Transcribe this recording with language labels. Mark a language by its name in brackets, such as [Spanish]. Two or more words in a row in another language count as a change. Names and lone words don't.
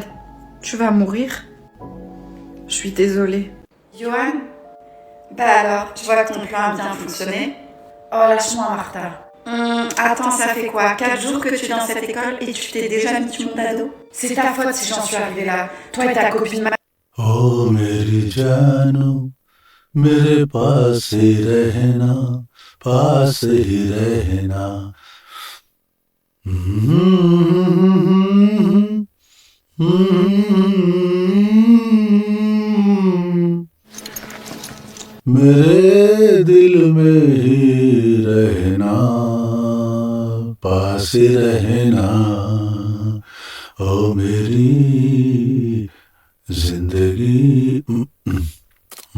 [French] Tu vas mourir? Je suis désolée. Johan? Bah alors, je vois que ton plan a bien fonctionné. Oh, lâche-moi, Martha. Attends, ça fait quoi? 4 jours que tu es dans cette école et tu t'es déjà mis du monde à dos? C'est ta faute si j'en suis arrivée là. Toi et ta copine... [Hindi] Oh, मेरी जानू, मेरे पास ही रहना, पास ही रहना. मेरे दिल में ही रहना, पास ही रहना, ओ मेरी जिंदगी.